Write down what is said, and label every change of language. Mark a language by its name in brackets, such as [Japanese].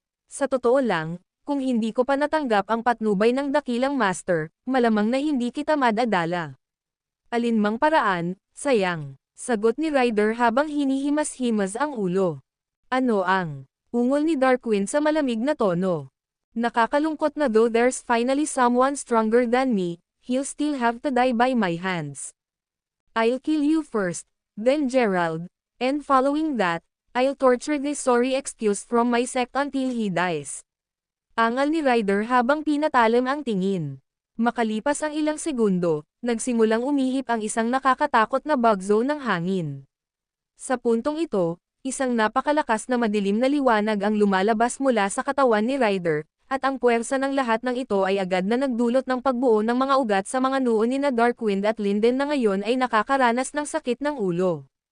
[Filipino] Sa totoo lang, kung hindi ko pa natanggap ang patnubay ng dakilang master, malamang na hindi kita madadala. Alinmang paraan, sayang, sagot ni Ryder habang hinihimas-himas ang ulo. Ano ang ungol ni Darkwind sa malamig na tono? Nakakalungkot na [English] though there's finally someone stronger than me, he'll still have to die by my hands. I'll kill you first, then Gerald, and following that, I'll torture this sorry excuse from my sect until he dies. [Filipino] Angal ni Ryder habang pinatalim ang tingin. Makalipas ang ilang segundo, nagsimulang umihip ang isang nakakatakot na bagzo ng hangin. Sa puntong ito, isang napakalakas na madilim na liwanag ang lumalabas mula sa katawan ni Ryder, at ang puwersa ng lahat ng ito ay agad na nagdulot ng pagbuo ng mga ugat sa mga noo ni na Darkwind at Linden na ngayon ay nakakaranas ng sakit ng ulo.